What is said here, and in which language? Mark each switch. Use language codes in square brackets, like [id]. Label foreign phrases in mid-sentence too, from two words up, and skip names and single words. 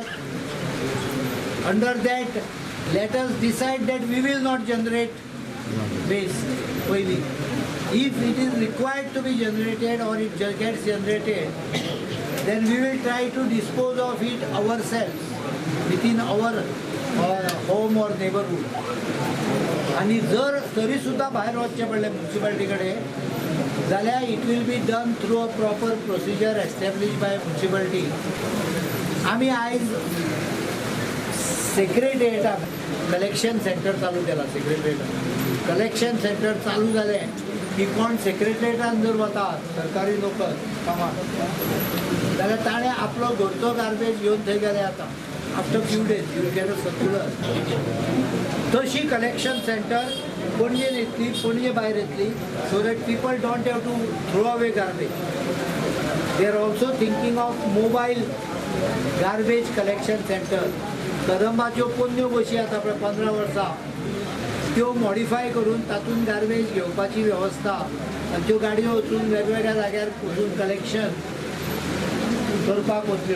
[en] Under that, let us decide that we will not generate waste. If it is required to be generated or it gets generated, then we will try to dispose of it ourselves within our home or neighborhood. [kok] आणि जर तरी सुद्धा बाहेर वचचे पडले म्युनिसिपालिटी कडे जाल्यार [en] it will be done through a proper procedure established by municipality. [kok] आम्ही आज सेक्रेटेरिएटाक [en] collection center [kok] चालू केला. सेक्रेटेरिएटाक [en] collection center [kok] चालू जालें की कोण सेक्रेटेरिएटान जर वतात सरकारी नोकर कामाक जाल्यार ताणें आपलो घरचो गार्बेज घेवन थंय गेले आतां. [en] After few days you will get a circular. तशी collection center [kok] पणजेन येतली, पणजे भायर येतली, [en] so that people don't have to throw away garbage. They are also thinking of mobile garbage collection center. [kok] कदंबाच्यो पोन्न्यो बशी आतां पळय 15 वर्सां त्यो मॉडिफाय करून तातूंत गार्बेज घेवपाची वेवस्था आनी त्यो गाडयो वचून वेगवेगळ्या जाग्यार वचून कलेक्शन करपाक वतल्यो.